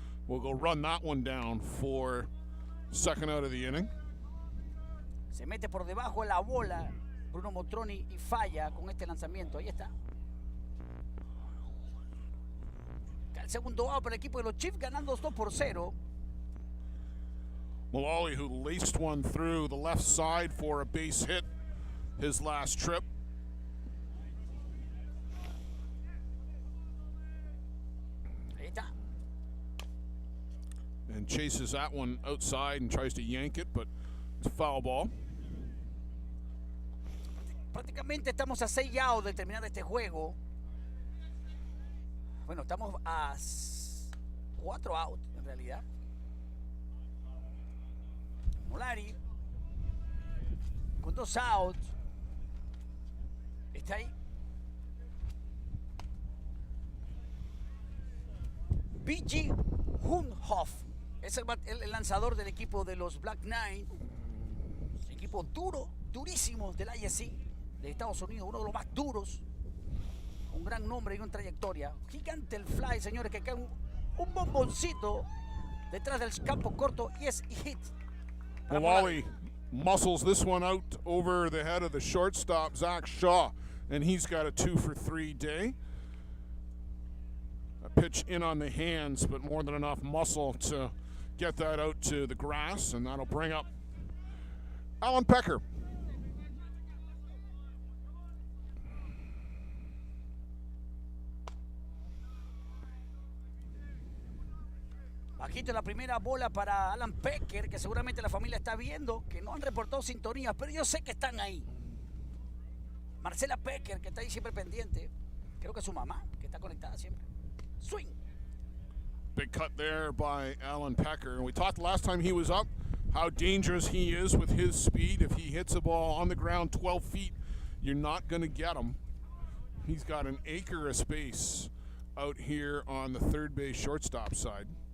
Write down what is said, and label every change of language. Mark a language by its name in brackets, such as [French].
[English] We'll go run that one down for second out of the inning. [Spanish] Se mete por debajo de la bola Bruno Motroni y falla con este lanzamiento. Ahí está. El segundo out para el equipo de los Chiefs, ganando 2-0. [English] Mullally, who laced one through the left side for a base hit his last trip. And chases that one outside and tries to yank it, but it's a foul ball. [Spanish] Prácticamente estamos a 6 outs de terminar este juego. Bueno, estamos a 4 outs en realidad. Mullally con 2 outs. Está ahí. B.G. Hunhoff. Es el lanzador del equipo de los Black Knight. Equipo duro, durísimo del ISC de Estados Unidos. Uno de los más duros. Un gran nombre y una trayectoria. Gigante el fly, señores, que cae un bomboncito detrás del campo corto y es hit. [English] Mullally muscles this one out over the head of the shortstop, Zach Shaw, and he's got a 2-for-3 day. A pitch in on the hands, but more than enough muscle to get that out to the grass, and that'll bring up Alan Pecker. [Spanish] Bajito la primera bola para Alan Pecker, que seguramente la familia está viendo, que no han reportado sintonías, pero yo sé que están ahí. Marcela Pecker, que está ahí siempre pendiente. Creo que es su mamá, que está conectada siempre. [English] Swing. Big cut there by Alan Pecker. And we talked last time he was up how dangerous he is with his speed. If he hits a ball on the ground 12 feet, you're not going to get him. He's got an acre of space out here on the third base shortstop side.